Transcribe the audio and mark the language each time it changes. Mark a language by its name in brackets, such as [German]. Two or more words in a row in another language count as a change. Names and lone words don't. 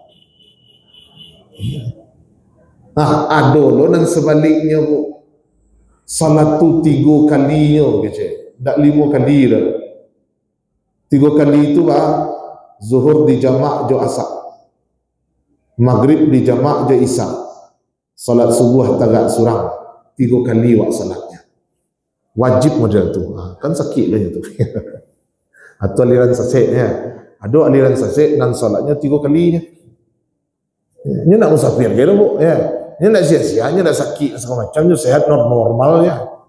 [Minangkabau] Ada lo dan sebaliknya bu, salat tu 3 kalinya kece, tak 5 kali dah. 3 kali itu zuhur di jamak jo asar, maghrib di jamak jo isya, salat subuh tagak surang, 3 kali wak salatnya. Wajib model tu. Kan sakit lah tu. Atau aliran saseknya. Ada aliran sasek dan salatnya 3 kalinya. Ini nak musafir kira bu, ya. Ini nak sia-sia, ini nak sakit segala macam, ini sehat normal ya.